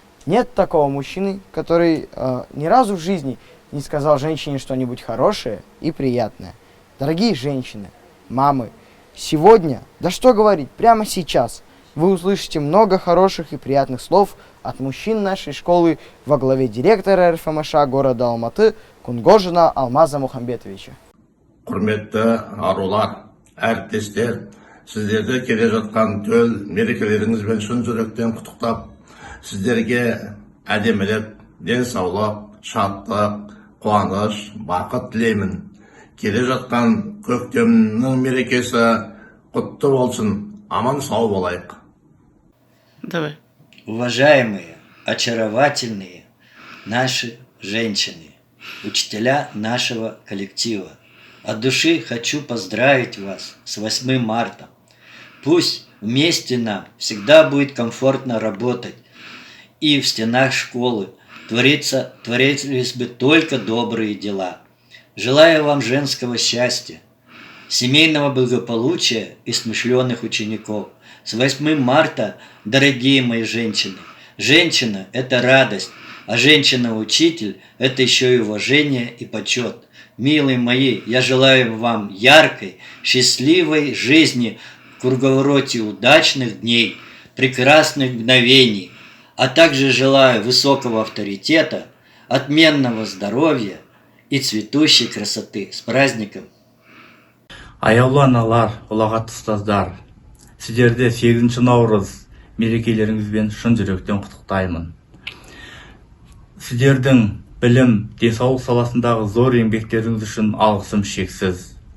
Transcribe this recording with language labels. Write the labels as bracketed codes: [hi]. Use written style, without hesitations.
[ru] Нет такого мужчины, который ни разу в жизни не сказал женщине что-нибудь хорошее и приятное. Дорогие женщины, мамы, сегодня, да что говорить, прямо сейчас вы услышите много хороших и приятных слов от мужчин нашей школы во главе директора РФМШ города Алматы Кунгожина Алмаза Мухамбетовича. [kk] Құрметті арулар, әріптестер, сіздерді келе жатқан төл мерекелеріңізбен шын жүректен құттықтап, сіздерге әдемілік, денсаулық, шаттық, қуаныш, бақыт тілеймін. Келе жатқан көктемнің мерекесі құтты болсын, аман сау болайық. [ru] Давай. Уважаемые, очаровательные наши женщины, учителя нашего коллектива, от души хочу поздравить вас с 8 марта. Пусть вместе нам всегда будет комфортно работать и в стенах школы, творились бы только добрые дела. Желаю вам женского счастья, семейного благополучия и смышленых учеников. С 8 марта, дорогие мои женщины! Женщина – это радость, а женщина-учитель – это еще и уважение и почет. Милые мои, я желаю вам яркой, счастливой жизни в круговороте удачных дней, прекрасных мгновений, а также желаю высокого авторитета, отменного здоровья и цветущей красоты. С праздником! [kk] Аяулы аналар, ұлағатты ұстаздар, сіздерді 8 наурыз мерекелеріңізбен шын жүректен құттықтаймын. Сіздердің білім, денсаулық саласындағы зор еңбектеріңіз үшін алғысым шексіз.